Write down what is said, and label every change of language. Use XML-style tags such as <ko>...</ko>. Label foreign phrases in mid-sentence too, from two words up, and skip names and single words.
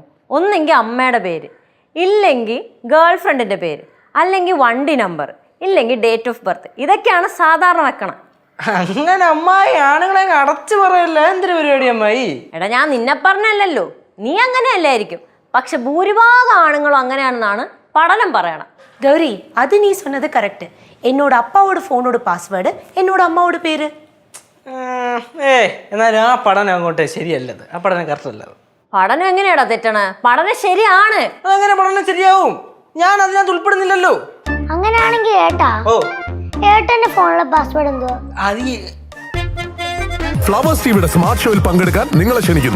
<ml>ഒന്നെങ്കിൽ അമ്മയുടെ പേര്, ഇല്ലെങ്കിൽ ഗേൾ ഫ്രണ്ടിൻ്റെ പേര്, അല്ലെങ്കിൽ വണ്ടി നമ്പർ, ഇല്ലെങ്കിൽ</ml> <en>date of birth.</en> <ml>ഇതൊക്കെയാണ് സാധാരണ വെക്കണം. അങ്ങനെ അമ്മായി ആണുങ്ങളെ അടച്ചു പറയല്ല. എന്തൊരു പരിപാടി അമ്മായി? എടാ, ഞാൻ നിന്നെ പറഞ്ഞല്ലോ, നീ അങ്ങനെയല്ലായിരിക്കും. പക്ഷെ ഭൂരിഭാഗം ആണുങ്ങളും അങ്ങനെയാണെന്നാണ് പഠനം പറയണം.</ml> <ta>கௌரி, அது நீ சொன்னது கரெக்ட். என்னோட அப்பாவோட ஃபோனோட பாஸ்வேர்டு, என்னோட அம்மாவோட பேரு.</ta> <ml>എന്നാലും ആ പഠനം അങ്ങോട്ട് ശരിയല്ലത്. ആ പഠനം കറക്റ്റ് അല്ലത്. പഠനം എങ്ങനെയാടാ തെറ്റണ? പഠനം ശരിയാണ്. അതെങ്ങനെ പഠനം ശരിയാവും? ഞാൻ അതിനകത്ത് ഉൾപ്പെടുന്നില്ലല്ലോ. അങ്ങനെയാണെങ്കിൽ ഏട്ടന്റെ ഫോണിലെ പാസ്വേഡ് എന്തുവാ? ഫ്ലവേഴ്സ് ടിവിയുടെ സ്മാർട്ട് ഷോയിൽ പങ്കെടുക്കാൻ നിങ്ങളെ ക്ഷണിക്കുന്നു.</ml>